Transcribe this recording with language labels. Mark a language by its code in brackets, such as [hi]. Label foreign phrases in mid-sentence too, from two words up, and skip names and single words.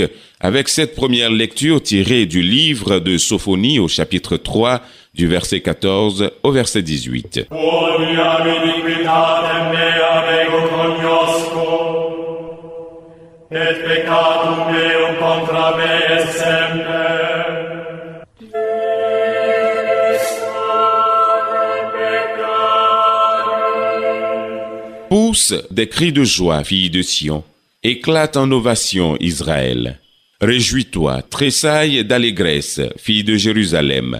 [fr] avec cette première lecture tirée du livre de Sophonie au chapitre 3 du verset 14 au verset 18. [la] Quoniam iniquitatem mea ego cognosco, et peccatum meum contra me est semper. [fr] Pousse des cris de joie, fille de Sion. Éclate en ovation, Israël. Réjouis-toi, tressaille d'allégresse, fille de Jérusalem.